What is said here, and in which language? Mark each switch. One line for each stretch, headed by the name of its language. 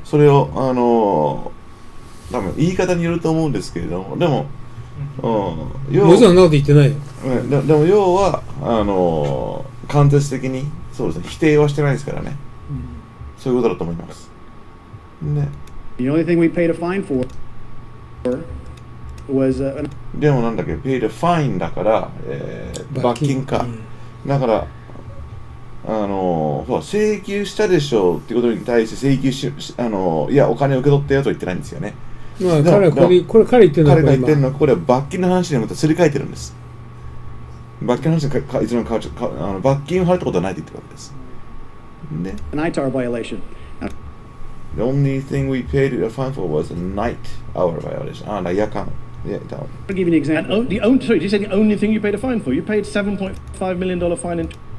Japanese: それを多分言い方によると思うんですけれども、でも、もちろんそんなこと言ってないよ。でも要は間接的にそうですね、否定はしてないですからね、そういうことだと思いますね。
English: The only thing we paid a fine for was
Japanese: でもなんだっけ、
English: paid a fine
Japanese: だから、罰金か、だから請求したでしょうっていうことに対して請求いやお金を受け取ったよと言ってないんですよね。まあ彼が言ってるのは、彼が言ってるのはこれは罰金の話にまたすり替えてるんです。罰金の話いつの間にか罰金を払ったことはないと言ってるわけです。ね。
English: an ITAR violation. The only thing we paid a fine for was a night hour violation. 夜間.Yeah, I'll give you an example. And sorry, did you say the only thing you paid a fine for? You paid $7.5 million fine in.